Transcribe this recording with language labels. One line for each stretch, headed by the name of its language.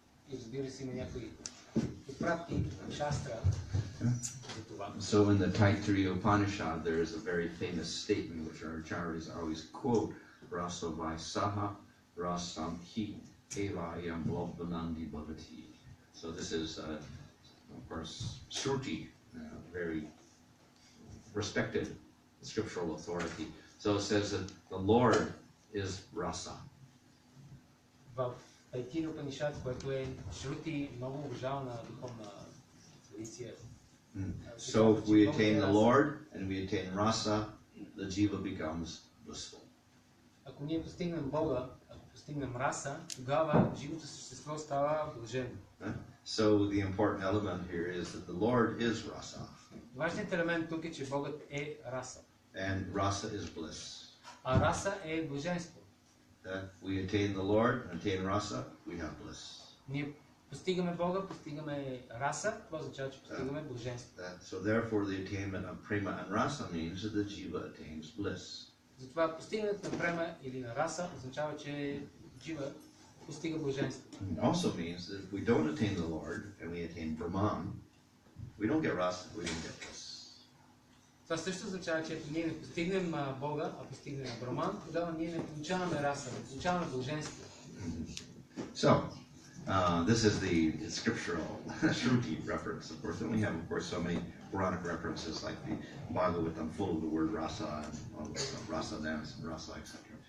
Bulgarian: И разбира се, има някои отпратки шастра за това.
English: So in the Taittiriya Upanishad there is a very famous statement which our acharyas always quote,
Sanskrit: Rasa Vaisaha Rasam Hi Evayam Lobbanandi Bhavati.
English: So this is, of course, Shruti, very respected scriptural authority. So it says that the Lord is Rasa.
Bulgarian: В Тайтирия Упанишад, което е Шрути, много уважавана духовна традиция.
English: So if we attain the Lord and we attain Rasa, the jiva becomes blissful.
Bulgarian: Ако ние постигнем Бога, ако постигнем раса, тогава живото същество става блажено.
English: So the important element here is that the Lord is Rasa.
Bulgarian: Важният елемент тук е, че Богът е раса.
English: And Rasa is bliss.
Bulgarian: А раса е блаженство.
English: We attain the Lord and attain Rasa, we have bliss.
Bulgarian: Ние постигаме Бога, постигаме раса, това означава, че постигаме блаженство.
English: So therefore the attainment of prema and rasa means that the jiva attains bliss.
Bulgarian: Затова постигането на према или на раса означава, че джива постига блаженство.
English: It also means that if we don't attain the Lord and we attain Brahman, we don't get rasa, we don't get bliss.
Bulgarian: Това също означава, че ако ние не постигнем Бога, а постигнем Браман, тогава ние не получаваме раса, не получаваме блаженство.
English: So, this is the scriptural Shruti reference, of course. Then we have, of course, so many Puranic references like the Bhagavatam full of the word rasa and all the rasa dance and rasa, etc.